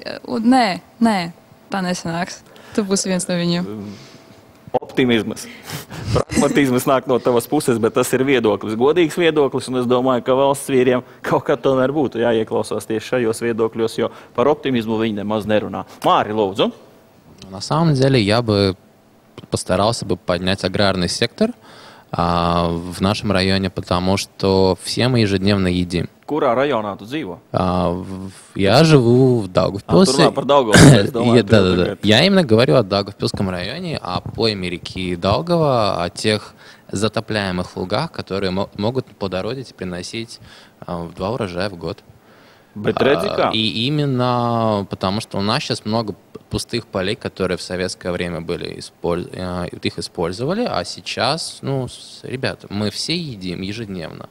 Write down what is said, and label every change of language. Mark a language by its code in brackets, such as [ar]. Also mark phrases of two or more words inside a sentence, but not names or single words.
[lv] Un nē, tā nesanāks. Tu būsi viens no viņiem. Optimisms, pragmatisms nāk no tavas puses, bet tas ir viedoklis, godīgs viedoklis, un es domāju, ka valsts vīriem kaut kā tomēr būtu jāieklausās tieši šajos viedokļos, jo par optimismu viņi nemaz nerunā. Māri, lūdzu. [ru] На самом деле я бы постарался бы поднять аграрный сектор в нашем районе, потому что все мы ежедневно едим. [lv] Kurā rajonā tu dzīvo? [ru] Я живу в Даугавпилсе. [lv] Par Daugavpilsi. [ru] Да. Я именно говорю о Даугавпилском районе, о пойме реки Даугава, о тех затопляемых лугах, которые могут плодородить и приносить 2 урожая в год. И именно потому, что у нас сейчас много пустых полей, которые в советское время были их использовали, а сейчас, ребята, мы все едим ежедневно.